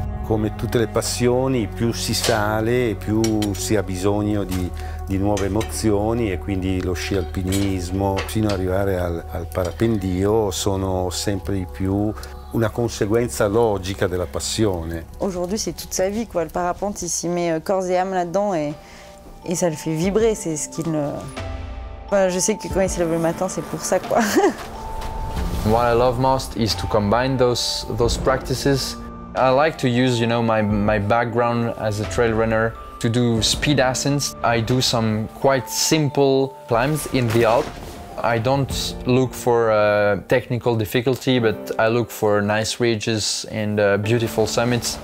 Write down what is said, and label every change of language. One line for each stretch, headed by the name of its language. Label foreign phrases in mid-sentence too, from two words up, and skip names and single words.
Italian: Come tutte le passioni, più si sale, più si ha bisogno di nuove emozioni e quindi lo sci alpinismo fino ad arrivare al parapendio sono sempre di più una conseguenza logica della passione.
French: Aujourd'hui, c'est toute sa vie, quoi. Le parapente, il s'y met corps et âme là-dedans et ça le fait vibrer. C'est ce qu'il. Enfin, je sais que quand il se lève le matin, c'est pour ça, quoi.
English: What I love most is to combine those practices. I like to use, my background as a trail runner to do speed ascents. I do some quite simple climbs in the Alps. I don't look for technical difficulty, but I look for nice ridges and beautiful summits.